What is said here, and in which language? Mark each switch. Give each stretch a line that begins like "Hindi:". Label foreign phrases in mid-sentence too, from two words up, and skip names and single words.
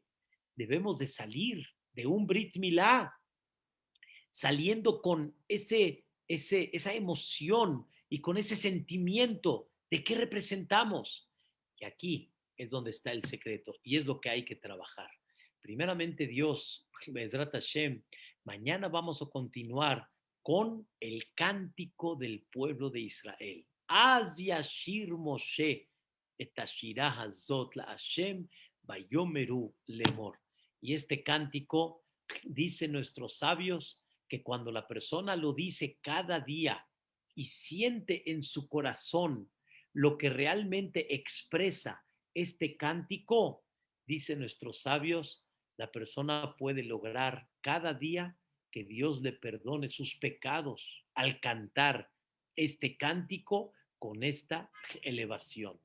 Spanish: Debemos de salir de un Brit Milá saliendo con esa emoción y con ese sentimiento de qué representamos. Y aquí es donde está el secreto y es lo que hay que trabajar. Primeramente Dios,
Hebrew: בעזרת השם,
Spanish: mañana vamos a continuar con el cántico del pueblo de Israel.
Hebrew: אז ישיר משה את השירה הזאת לה׳ ויאמרו לאמר.
Spanish: Y este cántico, dicen nuestros sabios, que cuando la persona lo dice cada día y siente en su corazón lo que realmente expresa este cántico, dicen nuestros sabios, la persona puede lograr cada día que Dios le perdone sus pecados al cantar este cántico con esta elevación.